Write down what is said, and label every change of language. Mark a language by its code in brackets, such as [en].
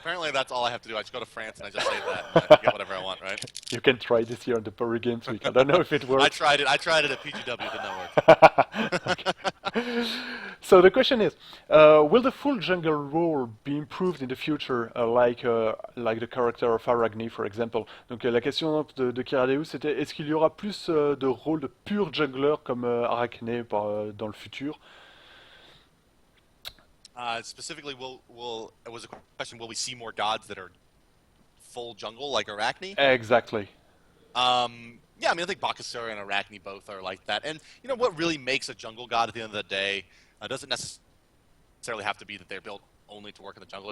[en] apparently that's all I have to do. I just go to France and I just say that, and I get whatever I want, right? You can try this year on the Paris Games Week. I don't know if it I works. tried it. I tried it at PGW. Did not work. Okay. So the question is, will the full jungle role be improved in the future, like the character of Arachne, for example? [fr] Donc la question de Kiradeus, c'était est-ce qu'il y aura plus de rôles de pur jungler comme Arachne dans le futur? [en] Specifically, will it was a question. Will we see more gods that are full jungle like Arachne? Exactly. Yeah, I mean, I think Bakasura and Arachne both are like that. And what really makes a jungle god at the end of the day doesn't necessarily have to be that they're built only to work in the jungle.